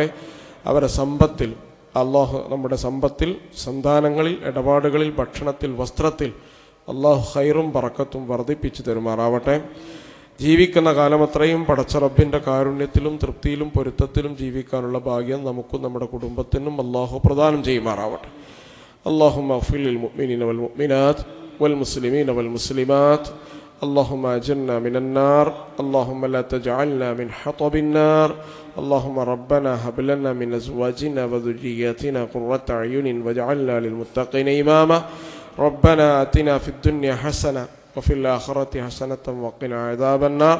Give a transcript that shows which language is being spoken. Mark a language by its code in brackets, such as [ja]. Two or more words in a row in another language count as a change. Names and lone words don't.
[ml] അവരുടെ സമ്പത്തിൽ അല്ലാഹു, നമ്മുടെ സമ്പത്തിൽ, സന്താനങ്ങളിൽ, ഇടപാടുകളിൽ, ഭക്ഷണത്തിൽ, വസ്ത്രത്തിൽ അല്ലാഹു ഖൈറും ബറക്കത്തും വർദ്ധിപ്പിച്ചു തരുമാറാവട്ടെ. ജീവിക്കുന്ന കാലമത്രയും പടച്ച റബ്ബിൻ്റെ കാരുണ്യത്തിലും തൃപ്തിയിലും പൊരുത്തത്തിലും ജീവിക്കാനുള്ള ഭാഗ്യം നമുക്കും നമ്മുടെ കുടുംബത്തിനും അല്ലാഹു പ്രദാനം ചെയ്യുമാറാവട്ടെ. [ar] اللهم اغفر للمؤمنين والمؤمنات والمسلمين والمسلمات. اللهم أجرنا من النار. اللهم لا تجعلنا من حطب النار. اللهم ربنا هب لنا من أزواجنا وذرياتنا قرة أعين واجعلنا للمتقين إماما. ربنا آتنا في الدنيا حسنة وفي الآخرة حسنة وقنا عذاب النار.